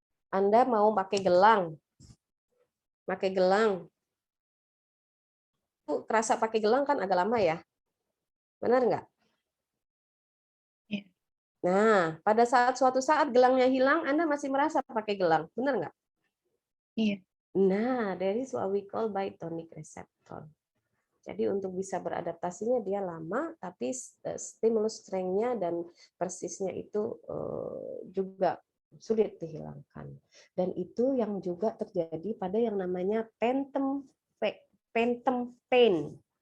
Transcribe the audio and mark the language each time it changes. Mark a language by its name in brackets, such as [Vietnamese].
[Indonesian] Anda mau pakai gelang. Pakai gelang. Kerasa pakai gelang kan agak lama ya? Benar nggak? Iya. Nah, pada saat suatu saat gelangnya hilang, Anda masih merasa pakai gelang. Benar nggak? Iya. [English] Nah, that is what we call by tonic receptor. [Indonesian] Jadi untuk bisa beradaptasinya dia lama, tapi stimulus strength-nya dan persisnya itu juga sulit dihilangkan. Dan itu yang juga terjadi pada yang namanya phantom pain.